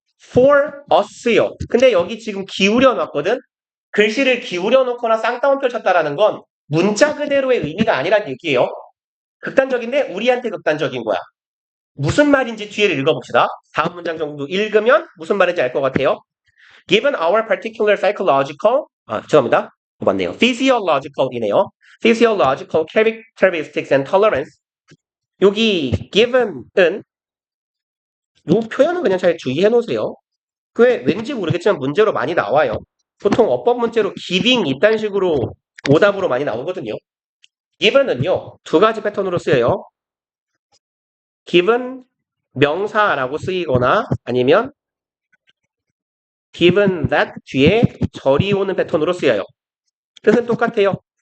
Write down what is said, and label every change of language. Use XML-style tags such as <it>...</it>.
<en>for us요.</en> <ko>근데 여기 지금 기울여 놨거든. 글씨를 기울여 놓거나 쌍따옴 펼쳤다라는 건 문자 그대로의 의미가 아니란 얘기예요. 극단적인데 우리한테 극단적인 거야. 무슨 말인지 뒤에를 읽어봅시다. 다음 문장 정도 읽으면 무슨 말인지 알 것 같아요.</ko> <en>Given our particular psychological,</en> <ko>죄송합니다. 맞네요. Physiological이네요.</ko> <en>Physiological characteristics and tolerance.</en> <ko>여기 given은 이 표현은 그냥 잘 주의해 놓으세요. 그게 왠지 모르겠지만 문제로 많이 나와요. 보통 어법 문제로 giving 이딴 식으로 오답으로 많이 나오거든요. given은요, 두 가지 패턴으로 쓰여요. given 명사라고 쓰이거나 아니면 given that 뒤에 절이 오는 패턴으로 쓰여요. 뜻은 똑같아요.</ko>